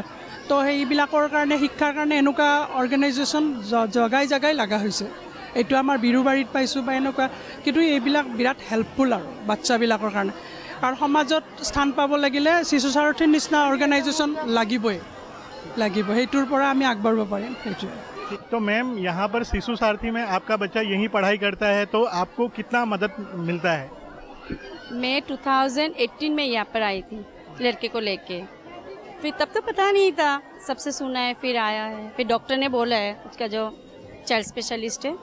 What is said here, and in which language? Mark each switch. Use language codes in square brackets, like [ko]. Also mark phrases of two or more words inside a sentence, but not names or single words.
[as] তো সেইবিলাকৰ কাৰণে শিক্ষাৰ কাৰণে এনেকুৱা অৰ্গেনাইজেশ্যন জগাই লগা হৈছে। এইটো আমাৰ বিৰুবাৰীত পাইছোঁ বা এনেকুৱা, কিন্তু এইবিলাক বিৰাট হেল্পফুল আৰু বাচ্চাবিলাকৰ কাৰণে। কাৰণ সমাজত স্থান পাব লাগিলে শিশু সাৰথীৰ নিচিনা অৰ্গেনাইজেশ্যন লাগিব, সেইটোৰ পৰা আমি আগবাঢ়িব পাৰিম, সেইটোৱে। [hi] तो मैम यहाँ पर शिशु सारथी में आपका बच्चा यहीं पढ़ाई करता है, तो आपको कितना मदद मिलता है? मैं 2018 में यहाँ पर आई थी लड़के को लेके, फिर तब तो पता नहीं था, सबसे सुना है, फिर आया है, फिर डॉक्टर ने बोला है उसका जो [en] child specialist [hi] है।